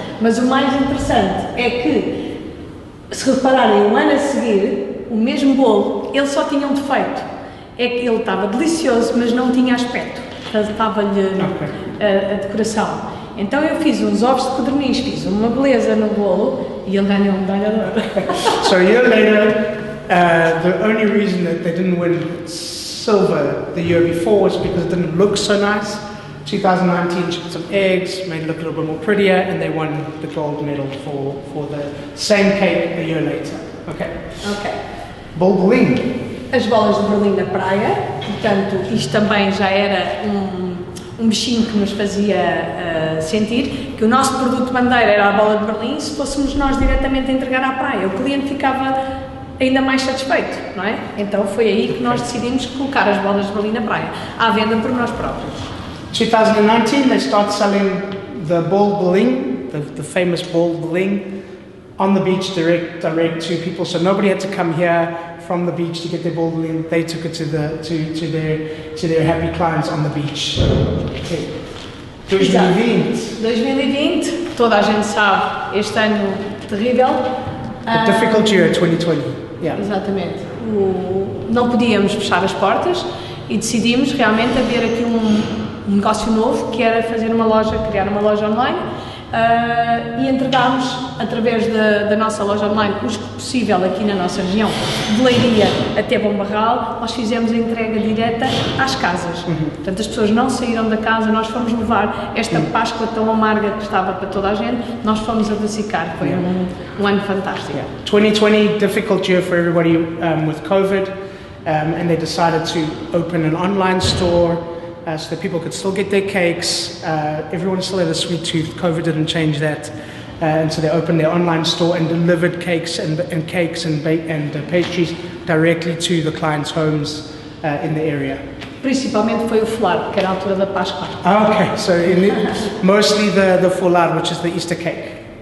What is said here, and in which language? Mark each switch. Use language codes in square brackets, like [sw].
[pt] Mas o mais interessante é que, se repararem, um ano a seguir, o mesmo bolo, ele só tinha um defeito. É que ele estava delicioso, mas não tinha aspecto. Estava-lhe a decoração. Então eu fiz uns ovos de codorniz, fiz uma beleza no bolo e ele ganhou uma medalha de ouro. [en] So a year later, the only reason that they didn't win silver the year before was because it didn't look so nice. 2019, she put some eggs, made it look a little bit more prettier, and they won the gold medal for the same cake a year later. Okay. Bol de Berlim. [pt] As bolas de Berlim na praia, portanto, isto também já era um bichinho que nos fazia sentir que o nosso produto bandeira era a bola de Berlim. Se fôssemos nós diretamente a entregar à praia, o cliente ficava ainda mais satisfeito, não é? Então foi aí que nós decidimos colocar as bolas de Berlim na praia, à venda por nós próprios. [en] 2019, they start selling the bol de Berlim, the famous bol de Berlim, on the beach direct to people, so nobody had to come here from the beach to get their bol de Berlim. They took it to their happy clients on the beach. Okay. [pt] 2020, toda a gente sabe, este ano terrível. [en] A difficult year, 2020. Yeah. [pt] Exatamente. Não podíamos fechar as portas e decidimos realmente abrir aqui um negócio novo, que era criar uma loja online. E entregámos, através da nossa loja online, o que possível aqui na nossa região, de Leiria até Bombarral, nós fizemos a entrega direta às casas. Portanto, as pessoas não saíram da casa, nós fomos levar esta Páscoa tão amarga que estava para toda a gente, nós fomos adocicar. Foi um ano fantástico. [en] 2020, difficult year for everybody with COVID, and they decided to open an online store. So that people could still get their cakes. Everyone still had a sweet tooth. COVID didn't change that, and so they opened their online store and delivered cakes and pastries directly to the clients' homes in the area. [pt] Principalmente foi o foulard, que era a altura da Páscoa. [en] Okay, so mostly the foulard, which is the Easter cake.